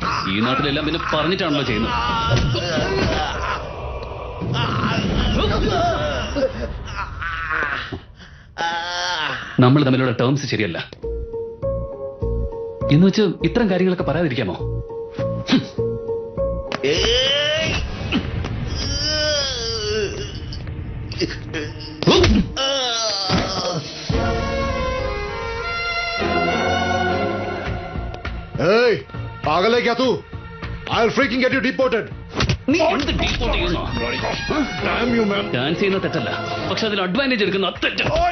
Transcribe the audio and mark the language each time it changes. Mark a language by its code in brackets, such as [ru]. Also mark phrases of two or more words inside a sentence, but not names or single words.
[ml] ഈ നാട്ടിലെല്ലാം പിന്നെ പറഞ്ഞിട്ടാണല്ലോ ചെയ്യുന്നത്. നമ്മൾ തമ്മിലുള്ള ടേംസ് ശരിയല്ല എന്ന് വെച്ച് ഇത്തരം കാര്യങ്ങളൊക്കെ പറയാതിരിക്കാമോ? [hi] Hey, पागल है क्या तू? [en] I'll freaking get you deported. [ml] നീ എന്ത് ഡീപ്പോർട്ട് ചെയ്യുന്നോ? ഡാൻസ് ചെയ്യുന്ന തെറ്റല്ല, പക്ഷെ അതിൽ അഡ്വാൻറ്റേജ് എടുക്കുന്ന തെറ്റ്.